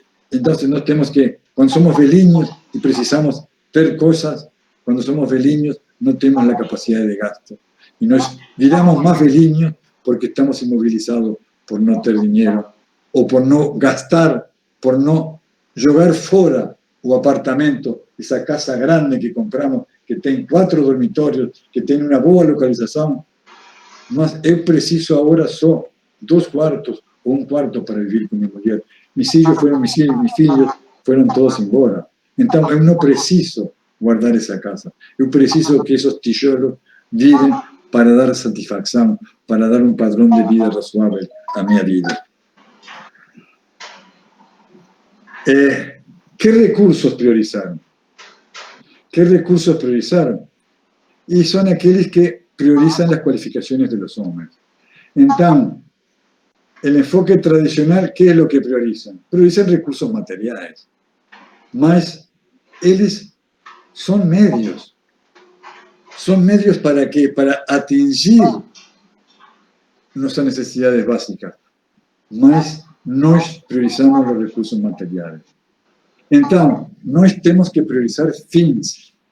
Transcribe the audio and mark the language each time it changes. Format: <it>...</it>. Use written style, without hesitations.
<es>Entonces no tenemos que, cuando somos</es> <pt>velhinhos</pt> <es>y precisamos tener cosas, cuando somos velhinhos no tenemos la capacidad de gasto. Y nos</es> <pt>viramos</pt> <es>más</es> <pt>velhinhos</pt> <es>porque estamos inmovilizados por no tener dinero, o por no gastar, por no</es> <pt>jogar</pt> <es>fuera</es> <pt>o apartamento, essa casa grande que compramos, que tem 4 dormitórios, que tem uma boa localização, mas eu preciso agora só 2 quartos ou 1 quarto para viver com minha mulher. Meus filhos foram todos embora. Então, eu não preciso guardar essa casa. Eu preciso que esses tijolos virem para dar satisfação, para dar um padrão de vida razoável à minha vida.</pt> <es>¿Qué recursos priorizaron? ¿Qué recursos priorizaron? Y son aquellos que priorizan las cualificaciones de los hombres. Entonces, el enfoque tradicional, ¿qué es lo que priorizan? Priorizan recursos materiales.</es> <pt>Mas</pt> <es>ellos son medios. ¿Son medios para qué? Para</es> <pt>atingir</pt> <es>nuestras necesidades básicas.</es> <pt>Mas nós priorizamos</pt> <es>los recursos materiales. Entonces,</es> <pt>nós temos que priorizar fins.</pt>